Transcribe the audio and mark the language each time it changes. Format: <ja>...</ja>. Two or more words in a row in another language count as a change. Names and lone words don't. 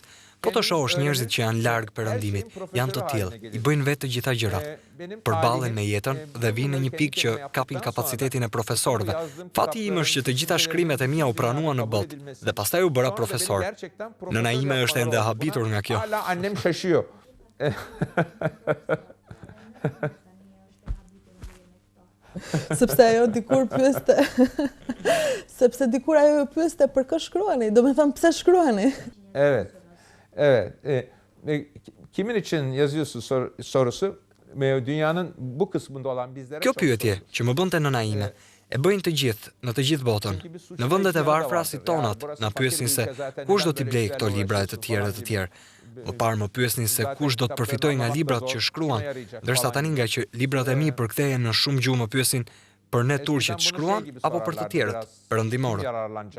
<sq>Po të shohësh njerëzit që janë larg perëndimit, janë të tillë, i bëjnë vetë të gjitha gjërat. Përballen me jetën dhe vinë në një pikë që kapin kapacitetin e profesorëve. Fati im është që të gjitha shkrimet e mia u pranuan në botë dhe pastaj u bëra profesor. Nëna ime është ende habitur nga kjo.</sq> <tr>Hala annem şaşıyor.</tr> <sq>Sepse ajo dikur pyeste, sepse dikur ajo pyeste për kë shkruani, do me thënë pse shkruani.</sq> <tr>Evet. Evet. Kimin için yazıyorsun sorusu dünyanın bu kısmında olan bizlere</tr> <sq>Kjo pyetje që më bënte nëna ime, e bëjnë të gjithë, në të gjithë botën. Në vendet e varfra si tonat, na pyesin se kush do t'i blej këto libra e të tjerë. Më parë më pyesnin se kush do të përfitoj nga librat që shkruan, ndërsa tani nga që librat e mi përkthehen në shumë gjuhë më pyesin për ne turqit shkruan apo për të tjerët, perëndimorët.</sq>